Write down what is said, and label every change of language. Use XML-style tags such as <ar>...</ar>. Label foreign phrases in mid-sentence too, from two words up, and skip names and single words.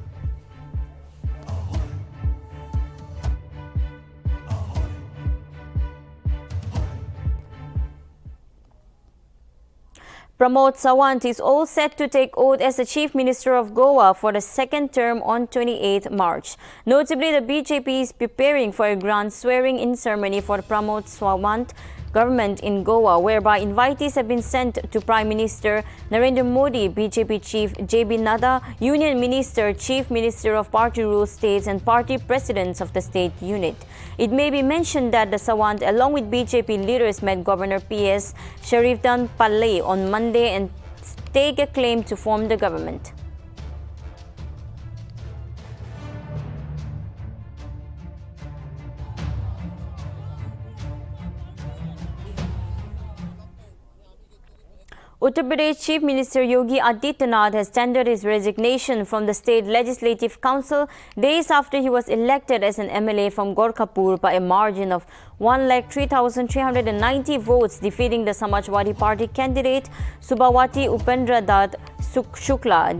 <en>Pramod Sawant is all set to take oath as the Chief Minister of Goa for the second term on 28 March. Notably, the BJP is preparing for a grand swearing-in ceremony for Pramod Sawant government in Goa, whereby invitees have been sent to Prime Minister Narendra Modi, BJP Chief J.B. Nadda, Union Minister, Chief Minister of Party Rule States and Party Presidents of the state unit. It may be mentioned that the Sawant, along with BJP leaders, met Governor P.S. Sharifdan Pallai on Monday and stake a claim to form the government. Uttar Pradesh Chief Minister Yogi Adityanath has tendered his resignation from the State Legislative Council days after he was elected as an MLA from Gorkhapur by a margin of 1,03,390 votes, defeating the Samajwadi Party candidate Subhawati Upendra Dutt Shukla.</en>